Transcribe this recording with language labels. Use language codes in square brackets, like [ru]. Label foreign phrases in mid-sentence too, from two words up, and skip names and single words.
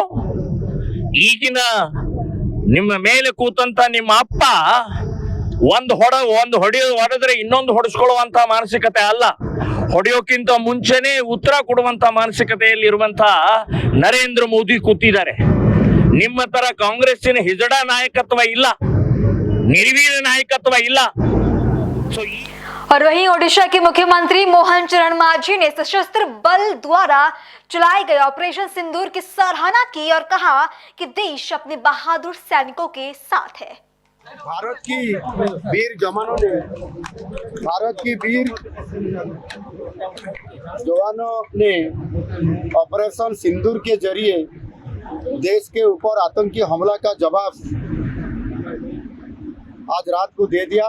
[kn] ಈಗಿನ ನಿಮ್ಮ ಮೇಲೆ ಕೂತಂತ ನಿಮ್ಮ ಅಪ್ಪ ಒಂದು ಹೊಡೆದ್ರೆ ಇನ್ನೊಂದು ಹೊಡೆಸ್ಕೊಳ್ಳುವಂತ ಮಾನಸಿಕತೆ ಅಲ್ಲ. ಹೊಡೆಯೋಕ್ಕಿಂತ ಮುಂಚೆನೆ ಉತ್ತರ ಕೊಡುವಂತ ಮಾನಸಿಕತೆಯಲ್ಲಿ ಇರುವಂತ ನರೇಂದ್ರ ಮೋದಿ ಕೂತಿದ್ದಾರೆ. ನಿಮ್ಮ ತರ ಕಾಂಗ್ರೆಸ್ಸಿನ ಹಿಜಡ ನಾಯಕತ್ವ ಇಲ್ಲ, ನಿರ್ವೀರ್ಯ ನಾಯಕತ್ವ ಇಲ್ಲ. ಸೊ [hi] और वहीं ओडिशा के मुख्यमंत्री मोहन चरण मांझी ने सशस्त्र बल द्वारा चलाए गए ऑपरेशन सिंदूर की सराहना की और कहा कि देश अपने बहादुर सैनिकों के साथ है। भारत की वीर जवानों ने ऑपरेशन सिंदूर के जरिए देश के ऊपर आतंकी हमला का जवाब आज रात को दे दिया।